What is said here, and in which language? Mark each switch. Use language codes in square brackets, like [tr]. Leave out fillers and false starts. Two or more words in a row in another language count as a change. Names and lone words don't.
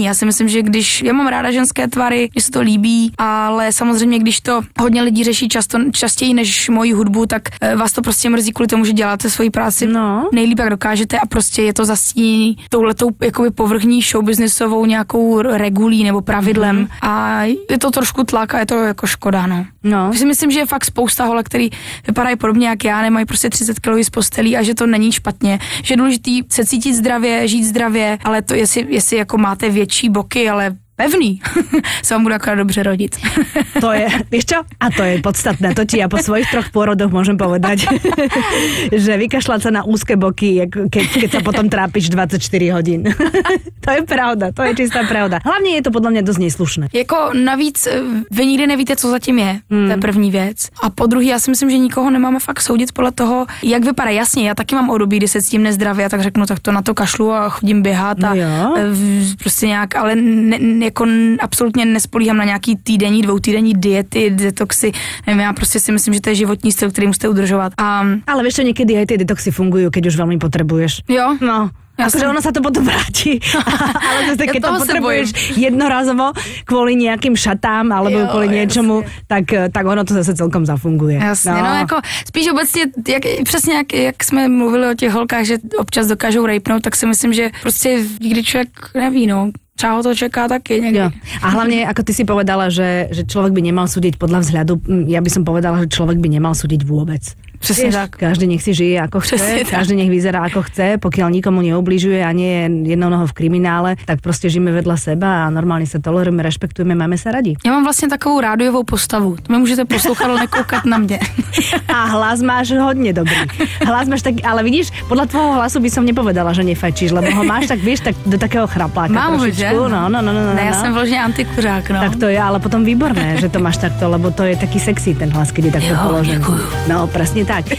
[cs] Já si myslím, že já mám ráda ženské tvary, když se to líbí, ale samozřejmě, když to hodně lidí řeší častěji než moji hudbu, tak vás to prostě mrzí kvůli tomu, že děláte svoji práci nejlíp, jak dokážete a prostě je to zastíněný touhletou jakoby povrchní showbiznesovou nějakou regulí nebo pravidlem a je to trošku tlak a je to jako škoda, no. Si myslím, že je fakt spousta holek, který vypadají podobně jak já, nemají prostě 30 kg z postelí a že to není špatně, že je důležitý se cítit zdravě, žít zdravě, ale to jestli jako máte větší boky, ale pevný, sa vám bude akorát dobře rodit. [sk] To je, vieš čo? A to je podstatné, to ti ja po svojich 3 pôrodoch môžem povedať, že vykašľať sa na úzke boky, keď sa potom trápiš 24 hodín. To je pravda, to je čistá pravda. Hlavně je to podľa mňa dosť neslušné. [cs] Jako navíc vy nikdy nevíte, co zatím je, to je první věc. A po druhý, já si myslím, že nikoho nemáme fakt soudit podle toho, jak vypadá. Jasně, já taky mám období, kdy se cítím nezdravě a tak řeknu, tak to na to kašlu a chodím běhat a prostě nějak, ale jako absolutně nespolíhám na nějaký týdenní, 2týdenní diety, detoxy. Nevím, já prostě si myslím, že to je životní styl, který musíte udržovat. [sk] Ale vieš čo, niekedy aj tie detoxy fungujú, keď už veľmi potrebuješ. [cs] Jo? [sk] No. Akože ono sa to potom vráti, ale zase, keď to potrebuješ jednorazovo kvôli nejakým šatám alebo kvôli niečomu, tak ono to zase celkom zafunguje. [cs] Jasně, no jako spíš obecně, přesně jak jsme mluvili o těch holkách, že občas dokážou rejpnout, tak si myslím, že prostě nikdy člověk neví, třeba ho to čeká taky někdy. Jo. [sk] A hlavne, ako ty si povedala, že človek by nemal súdiť podľa vzhľadu, ja by som povedala, že človek by nemal súdiť vôbec. [cs] Přesně tak. [sk] Každý nech si žije ako chce, každý nech vyzerá ako chce, pokiaľ nikomu neubližuje a nie je jednou nohou v kriminále, tak prostě žijeme vedľa seba a [cs] normálně se tolerujeme, respektujeme, [sk] máme se radi. [cs] Já mám vlastně takovou rádiovou postavu. To mě můžete poslouchat, ale nekoukat na mě. A hlas máš hodně dobrý. Hlas máš tak, ale vidíš, [sk] podľa tvojho hlasu by som nepovedala, že nefajčíš, lebo ho máš tak, víš, tak do takého chrapláka. [cs] Mám ho, že? No. Ne, já jsem vložně antikuřák, no. [sk] Tak to je ale potom výborné, že to máš takto, lebo to je taký sexy ten hlas, keď je takto položený. No, presne tak.